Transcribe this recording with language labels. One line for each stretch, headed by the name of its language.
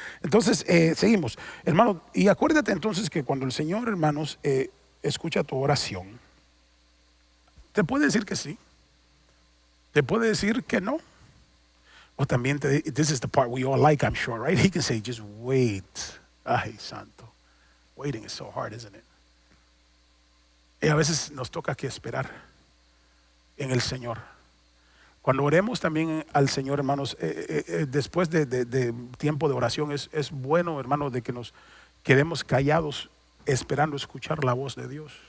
Spanish: Entonces, seguimos, hermanos, y acuérdate entonces que cuando el Señor, hermanos, escucha tu oración, te puede decir que sí, te puede decir que no, o también
English: this is the part we all like, I'm sure, right? He can say, just wait.
Spanish: Ay, santo,
English: waiting is so hard, isn't it?
Spanish: Y a veces nos toca que esperar en el Señor. Cuando oremos también al Señor, hermanos, después de tiempo de oración, es bueno, hermanos, de que nos quedemos callados esperando escuchar la voz de Dios.